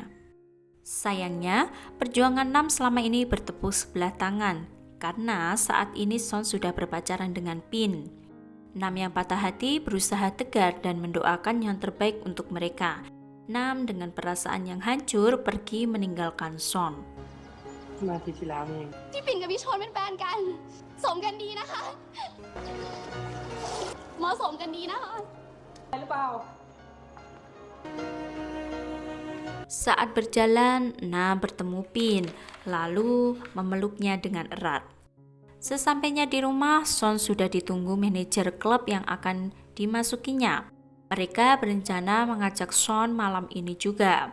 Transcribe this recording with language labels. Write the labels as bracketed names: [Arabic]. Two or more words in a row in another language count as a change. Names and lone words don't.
[Indonesian] Sayangnya, perjuangan Nam selama ini bertepuk sebelah tangan karena saat ini Son sudah berpacaran dengan Pin. Nam yang patah hati berusaha tegar dan mendoakan yang terbaik untuk mereka. Nam dengan perasaan yang hancur pergi meninggalkan Son. [Thai] มาอาทิตย์ที่แล้วนี่เอง ที่ปิ่นกับพี่ชนเป็นแฟนกัน สมกันดีนะคะเหมาะสมกันดีนะคะ หรือเปล่า [Indonesian] Saat berjalan, Nam bertemu Pin, lalu memeluknya dengan erat. Sesampainya di rumah, Son sudah ditunggu manajer klub yang akan dimasukinya. Mereka berencana mengajak Son malam ini juga.